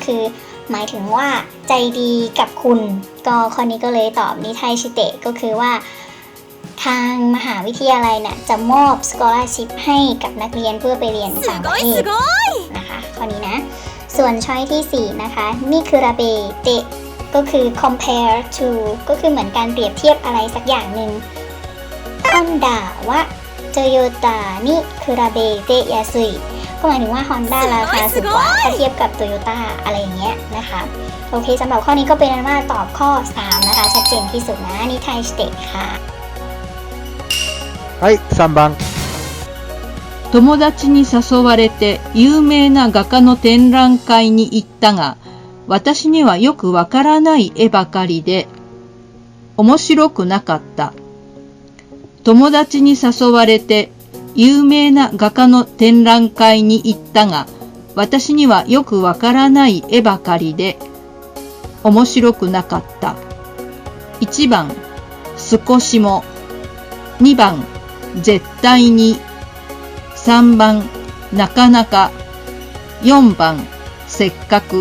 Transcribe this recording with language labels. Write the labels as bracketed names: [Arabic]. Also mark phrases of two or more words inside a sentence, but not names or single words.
[Thai] คือหมายถึงว่าใจดีกับคุณก็ข้อนี้ก็เลยตอบนิไทชิเตะก็คือว่าทางมหาวิทยาลัยเนี่ยจะม อบสกอลาร์ชิพให้กับนักเรียนเพื่อไปเรียนต่างประเทศนะคะข้อนี้นะส่วนช้อยที่4นะคะมิคุราเบเตะก็คือ [English] compare to [Thai] ก็คือเหมือนการเปรียบเทียบอะไรสักอย่างหนึ่ง [Japanese] ホンダはトヨタに比べて安い [Thai] ก็หมายถึงว่า Honda ราคาสูงกว่าถ้าเทียบกับ Toyota อะไรอย่างเงี้ยนะคะโอเคสำหรับข้อนี้ก็เป็นว่าตอบข้อ3นะคะชัดเจนที่สุดนะนิไทสเตะค่ะ [Japanese] はい、3番。友達に誘われて有名な画家の展覧会に行ったが、私にはよくわからない絵ばかりで、面白くなかった。友達に誘われて有名な画家の展覧会に行ったが、私にはよくわからない絵ばかりで、面白くなかった。1番、少しも。2番、絶対に。3番、なかなか。4番、せっかく。